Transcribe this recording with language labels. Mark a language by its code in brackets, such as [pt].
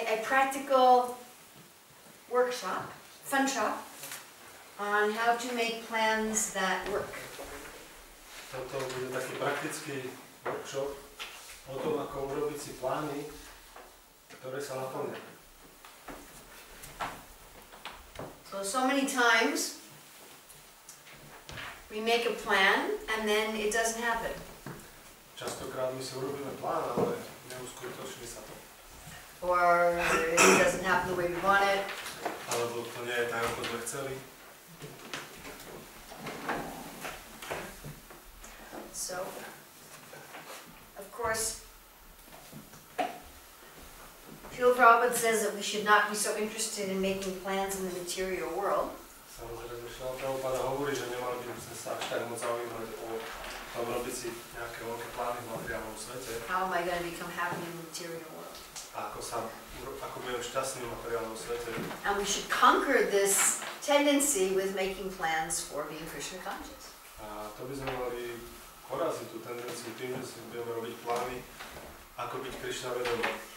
[en] practical workshop, fun shop, on how to make plans that work. [sk] Toto bude taký praktický workshop o tom, ako urobiť si plány, ktoré sa naplnia. [en] So many times we make a plan and then it doesn't happen. [sk] Častokrát my si urobíme plán, ale neuskutoční sa to. [en] Or it doesn't happen the way we want it. [sk] Alebo to nie je tak, ako sme chceli. [en] So, of course, Prabhupada says that we should not be so interested in making plans in the material world. [sk] Samozrejme, Prabhupada hovorí, že nemali by sme sa až tak moc zaujímať o tom robiť si nejaké veľké plány v materiálnom svete. [en] How am I going to become happy in the material world? [sk] Ako budem šťastný v materiálnom svete. [en] And we should conquer this tendency with making plans for being Krishna conscious. [sk] A to by sme mali poraziť tú tendenciu tým, že si budeme robiť plány, ako byť Krišna vedomý.